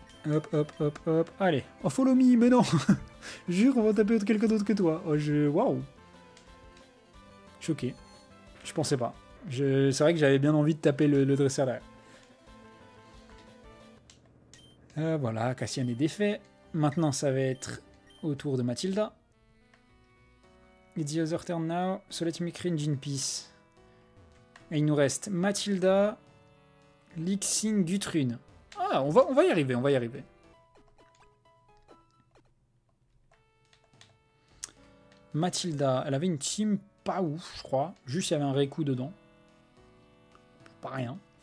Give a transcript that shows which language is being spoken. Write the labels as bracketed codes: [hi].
[fr] Hop. Allez. Oh, [en] follow me, [fr] mais non. Jure, on va taper quelqu'un d'autre que toi. Oh, waouh. Choqué. Je pensais pas. C'est vrai que j'avais bien envie de taper le dresseur derrière. Voilà, Cassian est défait. Maintenant, ça va être au tour de Mathilda. [en] It's the other turn now, so let me cringe in peace. [fr] Et il nous reste Mathilda, Lixing, Gutrune. Ah, on va y arriver, Mathilda, elle avait une team pas ouf, je crois. Juste, il y avait un Raikou dedans. Pas rien.